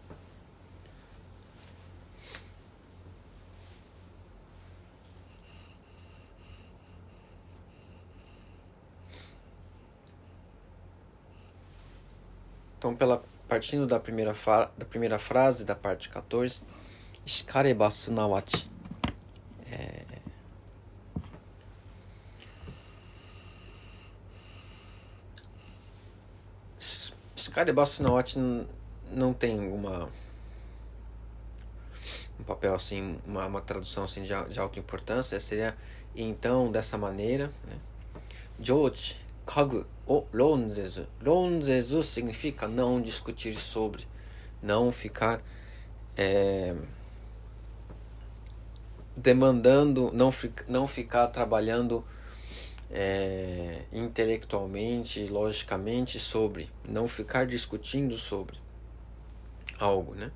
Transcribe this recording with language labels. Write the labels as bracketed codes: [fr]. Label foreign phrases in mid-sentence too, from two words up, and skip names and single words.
[pt] Então, partindo da primeira frase da parte 14, [ja] 然れば即ち. 然れば即ち [pt] não tem um papel assim, uma tradução assim de alta importância. Seria então dessa maneira, né? [ja] 上智下愚を論ぜず. [pt] Ronzezu significa não discutir sobre, não ficar demandando, não ficar trabalhando intelectualmente, logicamente sobre, não ficar discutindo sobre algo, né?